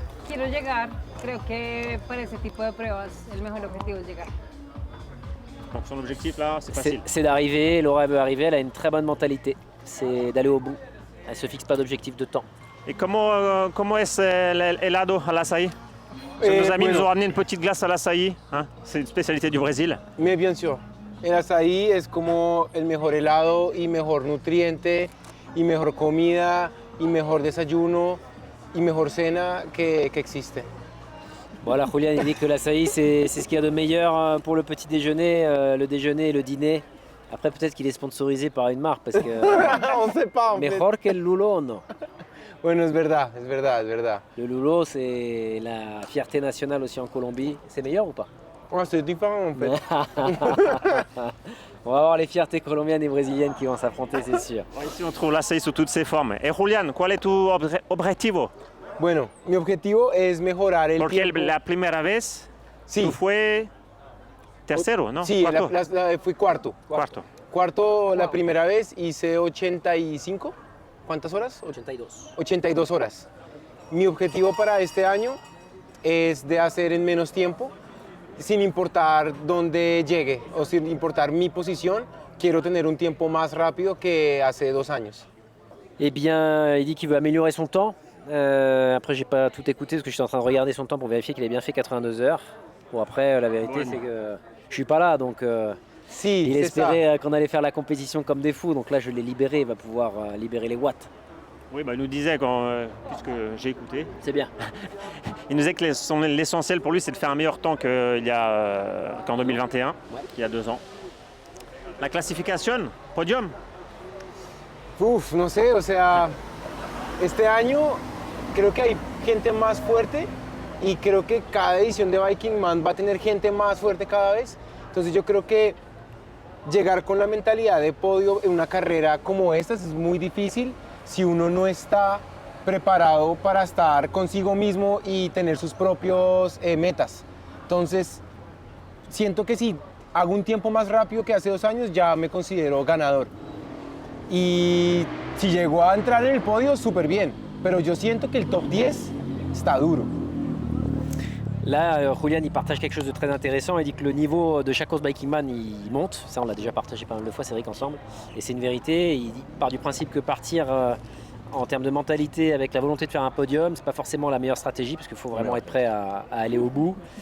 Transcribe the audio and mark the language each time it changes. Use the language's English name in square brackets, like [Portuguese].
[Spanish] Quiero llegar, creo que para ese tipo de pruebas el mejor objetivo es llegar. [French] Donc son objectif là, c'est facile. C'est d'arriver, Laura veut arriver, elle a une très bonne mentalité, c'est d'aller au bout. Elle ne se fixe pas d'objectif de temps. Et comment est [Spanish] el helado al açaí? [French] Nos amis nous ont ramené une petite glace al açaí, hein? C'est une spécialité du Brésil. Mais bien sûr. [Spanish] El azaí es como el mejor helado y mejor nutriente y mejor comida y mejor desayuno y mejor cena que existe. [French] Voilà, Julián il dit que l'açaï c'est ce qu'il y a de meilleur pour le petit déjeuner, le déjeuner et le dîner. Après peut-être qu'il est sponsorisé par une marque parce que On ne sait pas. [Spanish] mejor que el lulo no. Bueno, es verdad, es verdad, es verdad. [French] Le lulo c'est la fierté nationale aussi en Colombie. C'est meilleur ou pas? Oh, c'est différent en fait. On va voir les fiertés colombiennes et brésiliennes qui vont s'affronter, c'est sûr. Ici on trouve l'açaí sous toutes ses formes. Et Julián, quel est [Spanish] tu objetivo? Bueno, mi objetivo es mejorar el Porque tiempo. la primera vez Sí. tú fue tercero, ¿no? Sí, Cuarto. fui cuarto. Cuarto. Cuarto la primera vez, hice 85. ¿Cuántas horas? 82. 82 horas. Mi objetivo para este año es de hacer en menos tiempo, sin importar dónde llegue o sin importar mi posición. Quiero tener un tiempo más rápido que hace 2 años. [French] Eh bien, il dit qu'il veut améliorer son temps. Après, j'ai pas tout écouté parce que je suis en train de regarder son temps pour vérifier qu'il a bien fait 82 heures. Bon, après, la vérité, c'est que je suis pas là, donc [Spanish] Sí, [French] il c'est ça. espérait qu'on allait faire la compétition comme des fous. Donc là, je l'ai libéré, il va pouvoir libérer les watts. Oui, bah, il nous disait, puisque j'ai écouté, C'est bien. il nous disait que l'essentiel pour lui, c'est de faire un meilleur temps qu'en 2021, il y a 2 ans. [Spanish] La clasification, podium. Uf, no sé, o sea, este año creo que hay gente más fuerte y creo que cada edición de Viking Man va a tener gente más fuerte cada vez. Entonces yo creo que llegar con la mentalidad de podio en una carrera como esta es muy difícil si uno no está preparado para estar consigo mismo y tener sus propios metas. Entonces siento que si hago un tiempo más rápido que hace 2 años ya me considero ganador. Y si llegó a entrar en el podio, súper bien. Pero yo siento que el top 10 está duro. [French] Là, Julián, il partage quelque chose de très intéressant. Il dit que le niveau de chaque course Biking Man, il monte. Ça, on l'a déjà partagé pas mal de fois, Cédric, ensemble. Et c'est une vérité. Il part du principe que partir en termes de mentalité avec la volonté de faire un podium, c'est pas forcément la meilleure stratégie parce qu'il faut vraiment être prêt à aller au bout.